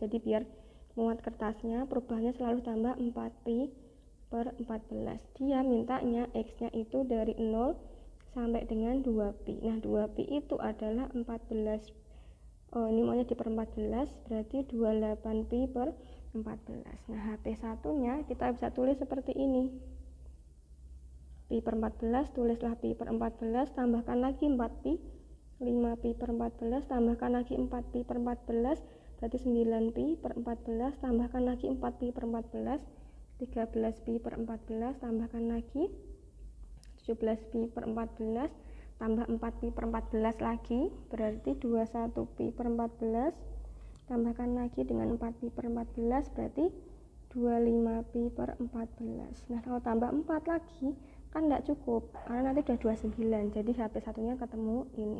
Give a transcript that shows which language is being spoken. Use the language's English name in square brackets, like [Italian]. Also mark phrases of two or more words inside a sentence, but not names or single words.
[Indonesian] Jadi biar muat kertasnya, perubahannya selalu tambah 4pi per 14. Dia mintanya x-nya itu dari 0 sampai dengan 2pi. Nah, 2pi itu adalah 14. Ini maunya di per 14, berarti 28pi per 14. Nah, HP1-nya kita bisa tulis seperti ini. Pi per 14, tulislah pi per 14, tambahkan lagi 4pi. 5pi per 14, tambahkan lagi 4pi per 14, berarti 9pi per 14, tambahkan lagi 4pi per 14, 13pi per 14, tambahkan lagi 17pi per 14, tambah 4pi per 14 lagi, berarti 21pi per 14, tambahkan lagi dengan 4pi per 14, berarti 25pi per 14. Nah, kalau tambah 4 lagi, kan tidak cukup, karena nanti udah 29, jadi HP1-nya ketemu ini.